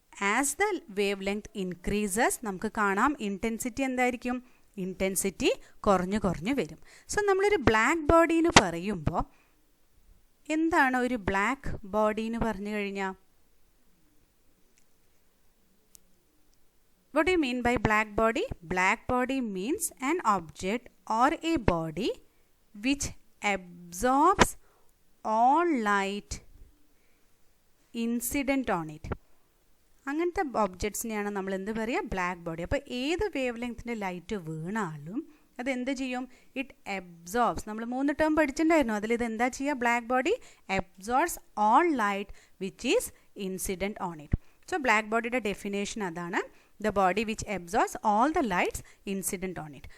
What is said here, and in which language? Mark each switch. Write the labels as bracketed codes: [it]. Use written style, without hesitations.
[en] as the wavelength increases [ml] നമുക്ക് കാണാം intensity എന്തായിരിക്കും ഇൻറ്റൻസിറ്റി കുറഞ്ഞു കുറഞ്ഞു വരും സോ നമ്മളൊരു ബ്ലാക്ക് ബോഡി എന്ന് പറയുമ്പോൾ എന്താണ് ഒരു ബ്ലാക്ക് ബോഡി എന്ന് പറഞ്ഞു കഴിഞ്ഞാൽ [en] What do you mean by black body? Black body means an object or a body which absorbs all light incident on it. [ml] അങ്ങനത്തെ ഒബ്ജക്ട്സിനെയാണ് നമ്മൾ എന്ത് പറയുക ബ്ലാക്ക് ബോഡി അപ്പോൾ ഏത് വേവ് ലെങ്ത്തിൻ്റെ ലൈറ്റ് വീണാലും അതെന്ത് ചെയ്യും? [en] It absorbs. [ml] നമ്മൾ 3 ടേം പഠിച്ചിട്ടുണ്ടായിരുന്നു. അതിൽ ഇത് എന്താ ചെയ്യുക? [en] Black body absorbs all light which is incident on it. [ml] So black ബോഡിയുടെ ഡെഫിനേഷൻ അതാണ്, [en] The body which absorbs all the lights incident on it.